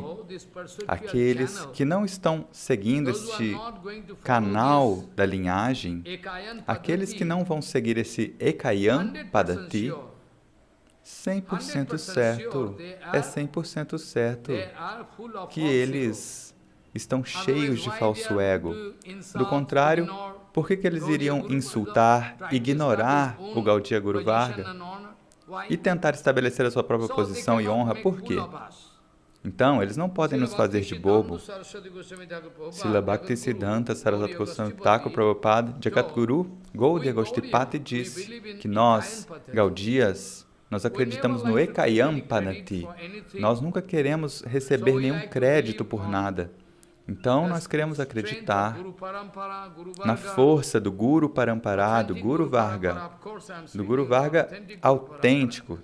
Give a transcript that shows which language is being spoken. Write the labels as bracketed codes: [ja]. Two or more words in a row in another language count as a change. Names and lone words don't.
[pt] Aqueles que não estão seguindo este canal da linhagem, aqueles que não vão seguir esse Ekayam Padati, 100% certo, é 100% certo que eles estão cheios de falso ego. Do contrário, por que eles iriam insultar, ignorar o Gaudiya Guru Varga e tentar estabelecer a sua própria posição e honra? Por quê? Então, eles não podem nos fazer de bobo. Srila Bhakti Siddhanta Saraswati Goswami Thakur Prabhupada, Jagatguru Gaudiya Goshtipati diz que nós, Gaudiyas, nós acreditamos no Ekayam Padati. Nós nunca queremos receber nenhum crédito por nada. Então, nós queremos acreditar na força do Guru Parampara, do Guru Varga autêntico.